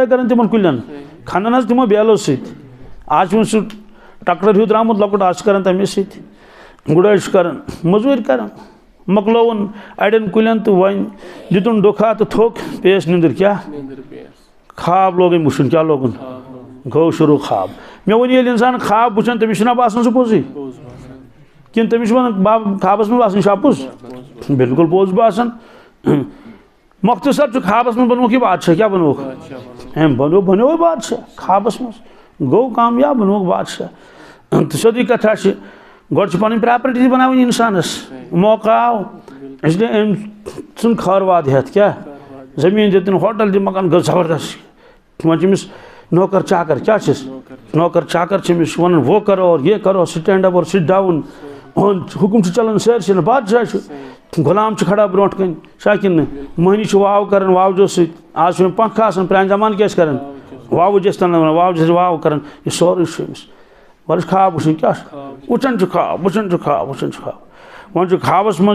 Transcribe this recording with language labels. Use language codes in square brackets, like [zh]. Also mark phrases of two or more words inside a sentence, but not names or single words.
[ks] کران تمن کلین کھنان حظ تمو بیلو ست آج سہ ٹکٹر ہیو درامت لۄکُٹ آز کران تمے سۭتۍ گڑائی کران مزوٗرۍ کران مۄکلووُن اڑین کُلین تہٕ وۄنۍ دِتُن ڈُکھا تہٕ تھوٚک پیس نیٚنٛدٕر کیٛاہ خواب لوگ أمۍ وٕچھُن کیٛاہ لوگُن گوٚو شروع خواب مےٚ ووٚن ییٚلہِ اِنسان خواب وٕچھان تٔمِس چھُنا باسان سُہ پوٚزُے کِنہٕ تٔمِس چھُ وَنان خوابس منٛز باسان یہِ چھا پوٚز بالکل پوٚز باسان مۄختصر چھُ خوابس منٛز بنووُکھ یہِ بادشاہ کیٛاہ بنووُکھ أمۍ بنیوے بادشاہ خوابس منٛز گوٚو کامیاب بنووُکھ بادشاہ تہٕ سیوٚدُے کتھا چھِ گۄڈٕ چھِ پنٕنۍ پراپرٹی تہِ بناوٕنۍ اِنسانس موقع آو [ur] اس لیے [ks] أمۍ ژھُن خٲرواد ہٮ۪تھ کیٛاہ زٔمیٖن دِتُن ہوٹل دِ مکان گوٚو زبردست وۄنۍ چھِ أمِس نوکر چاکر کیٛاہ چھِس نوکر چاکر چھِ أمِس وَنان [ur] وہ کرو اور یہ کرو [en] stand up [ks] اور [en] sit down [ks] حُکُم چھُ چلان سٲرسٕے بادشاہ چھُ غلام چھُ کھڑا برونٛٹھ کَنۍ چھا کِنہٕ نہٕ مٔہنی چھُ واو کران واوجو سۭتۍ آز چھُ پنکھٕ آسان پرانہِ زمانہٕ کیٛاہ ٲسۍ کران واوٕج ٲسۍ تَلان وَنان واوجہِ ٲسۍ واو کران یہِ سورُے چھُ أمِس وۄنۍ چھُ خواب وٕچھُن کیٛاہ چھُ وٕچھان چھُ خواب وٕچھان چھُ خواب وٕچھان چھُ خواب وۄنۍ چھُ خوابس منٛز